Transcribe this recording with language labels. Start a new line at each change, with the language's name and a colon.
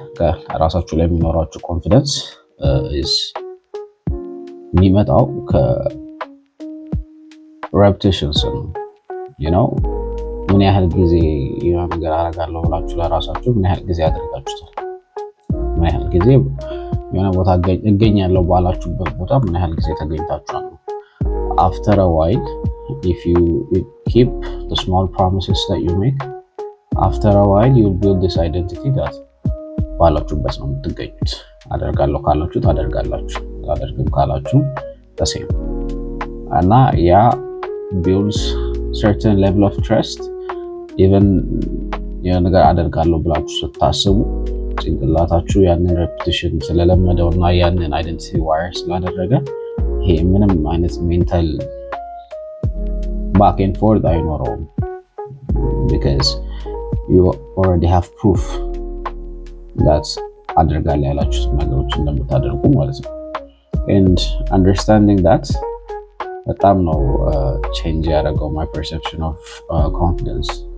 Amharic: ከራሳችሁ ላይ የሚኖራችሁ ኮንፊደንስ is የሚመጣው ከሬፑቴሽንስ ነው። ምን ያህል ጊዜ የሆነ ነገር አደርጋለሁ ብላችሁ ለራሳችሁ ምን ያህል ጊዜ አድርጋችሁታል? ምን ያህል ጊዜ የሆነ ቦታ እገኛለሁ ባላችሁበት ቦታ ምን ያህል ጊዜ ተገኝታችኋል?
English: after a while if you keep the small promises that you make, after a while you'll build this identity that
Amharic: ባላችሁበት ነው የምትገኙት። አደርጋለሁ ካላችሁ ታደርጋላችሁ፣ አላደርግም ካላችሁ
English: the same እና ያ builds certain level of trust.
Amharic: even የሆነ ነገር አደርጋለሁ ብላችሁ ስታስቡ ጭንቅላታችሁ ያንን ሬፑቴሽን ስለለመደውና ያንን አይደንቲቲ ዋየር ስላደረገ ይሄ ምንም አይነት ሜንታል ባክ ኤንድ ፎርት አይኖረውም።
English: because you already have proof that
Amharic: አድርጋለሁ ያላችሁት ነገሮች እንደምታደርጉ ማለት ነው።
English: and understanding that
Amharic: በጣም ነው
English: change ያደረገው my perception of confidence.